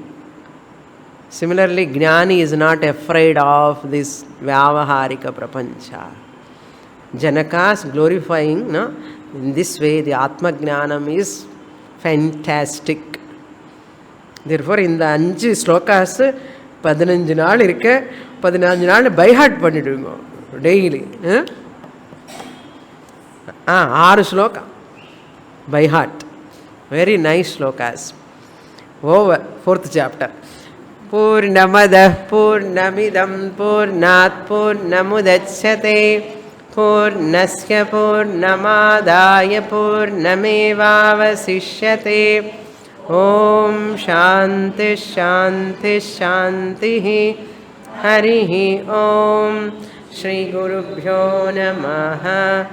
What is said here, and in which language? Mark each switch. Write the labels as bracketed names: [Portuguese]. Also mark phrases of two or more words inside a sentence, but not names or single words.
[English] Similarly, Jnani is not afraid of this [Sanskrit] व्यावहारिक प्रपञ्च. [English] Janakas glorifying, no? In this way, the [Sanskrit] आत्म ज्ञानम् [English] is fantastic. Therefore, in the 5 slokas, [Tamil] 15 நாள் இருக்க 14 நாள் [English] by heart [Tamil] பண்ணிடுங்க டெய்லி. [English] 6 sloka by heart. very nice slokas. over 4th chapter. [Sanskrit] पूर्णमदः पूर्णमिदं पूर्णात् पूर्णमुदच्यते पूर्णस्य पूर्णमादाय पूर्णमेवावशिष्यते. ओम् शान्ति शान्ति शान्ति. हरिः ओम्। श्री गुरुभ्यो नमः.